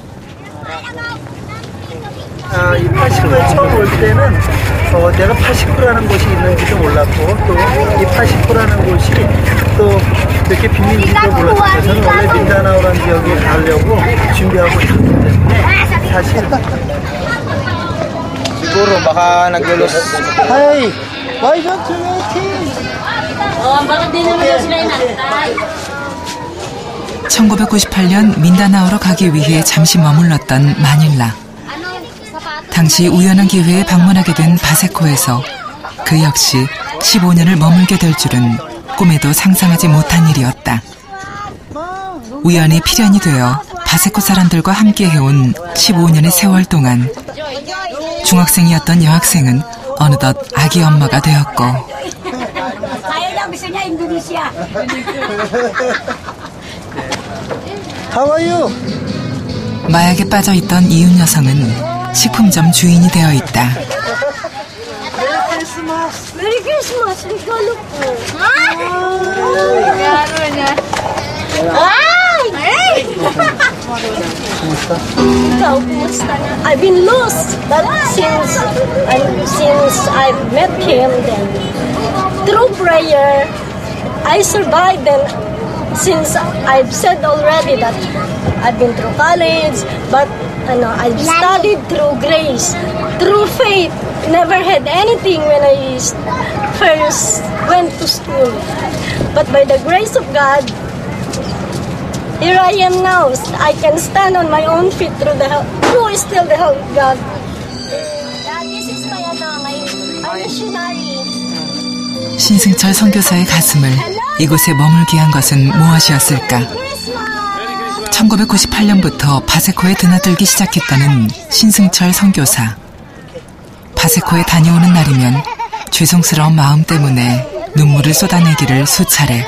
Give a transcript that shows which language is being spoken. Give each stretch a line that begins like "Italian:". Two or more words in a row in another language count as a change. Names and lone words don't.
Korean: 이 파시코에 처음 올 때는 내가 파시코라는 곳이 있는지도 몰랐고 또 이 파시코라는 곳이 또 이렇게 빈민지도 몰랐어요. 저는 원래 민다나오라는 지역에 가려고 준비하고 있었기 때문에 사실
Filipino: Siguro baka naglulos.
English: Hey, why don't you waiting?
Filipino: bakit di naman sila inantay?
Korean: 1998년 민다나오로 가기 위해 잠시 머물렀던 마닐라. 당시 우연한 기회에 방문하게 된 바세코에서 그 역시 15년을 머물게 될 줄은 꿈에도 상상하지 못한 일이었다. 우연히 필연이 되어 바세코 사람들과 함께 해온 15년의 세월 동안 중학생이었던 여학생은 어느덧 아기 엄마가 되었고
English: How are you?
Korean: 마약에 빠져있던 이웃 여성은 식품점 주인이 되어 있다.
English: Merry Christmas!
Filipino: Regalo po. Ay! Ikaw, kumusta na?
English: I've been lost, but since I've met him, then through prayer, I survived. And since I've said already that I've been through college, but I've studied through grace, through faith. Never had anything when I first went to school. But by the grace of God, here I am now. I can stand on my own feet through the help. Who is still the help of God? This is my missionary.
Korean: 신승철 선교사의 가슴을 이곳에 머물게 한 것은 무엇이었을까? 1998년부터 바세코에 드나들기 시작했다는 신승철 선교사. 바세코에 다녀오는 날이면 죄송스러운 마음 때문에 눈물을 쏟아내기를 수차례.